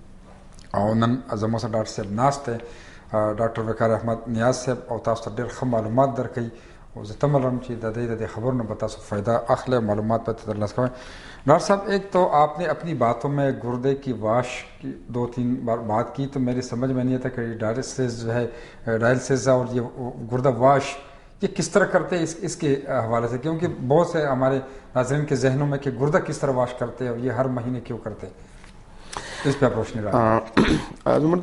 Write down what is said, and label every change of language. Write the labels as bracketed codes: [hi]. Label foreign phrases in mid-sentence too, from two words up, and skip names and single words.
[ps] او نن زموږ سره ډاکټر صاحب ناست دی، ډاکټر وقار احمد نیاز صاحب، او تاسو ته ډېر ښه معلومات درکوي، او زه تمه لرم چې د دې خبرونو به تاسو فایده اخلئ، معلومات به ترلاسه کوئ. [ur] ڈاکٹر صاحب ایک تو آپ نے اپنی باتوں میں گردے کی واش کی 2-3 بار بات کی، تو میری سمجھ میں نہیں آتا کہ ڈائلسس جو ہے ڈائلسس اور یہ گردہ واش یہ کس طرح کرتے ہیں اس کے حوالے سے، کیونکہ بہت سے ہمارے ناظرین کے ذہنوں میں کہ گردہ کس طرح واش کرتے ہیں اور یہ ہر مہینے کیوں کرتے ہیں، اس پہ آپ روشنی ڈالیں.